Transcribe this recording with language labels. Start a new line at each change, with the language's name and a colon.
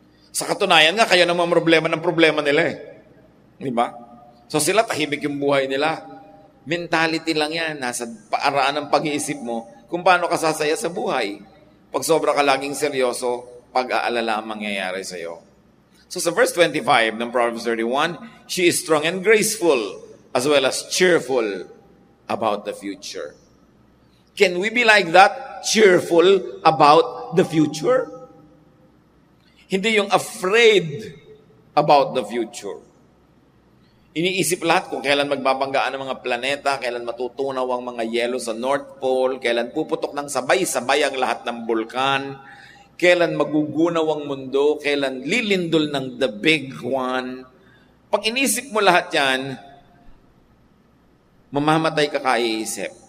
Filipino: Sa katunayan nga, kayo naman problema ng problema nila eh. Di ba? So sila, tahimik yung buhay nila. Mentality lang yan. Nasa paaraan ng pag-iisip mo kung paano ka sasaya sa buhay. Pag sobra ka laging seryoso, pag-aalala ang mangyayari sa iyo. So sa verse 25 ng
English: Proverbs 31, she is strong and graceful as well as cheerful about the future. Can we be like that? Cheerful about the future?
Filipino: Hindi yung
English: afraid about the future.
Filipino: Iniisip lahat kung kailan magbabanggaan ang mga planeta, kailan matutunaw ang mga yelo sa North Pole, kailan puputok ng sabay-sabay ang lahat ng bulkan, kailan magugunaw ang mundo, kailan lilindol ng
English: the big one.
Filipino: Pag inisip mo lahat yan, mamamatay ka kaiisip.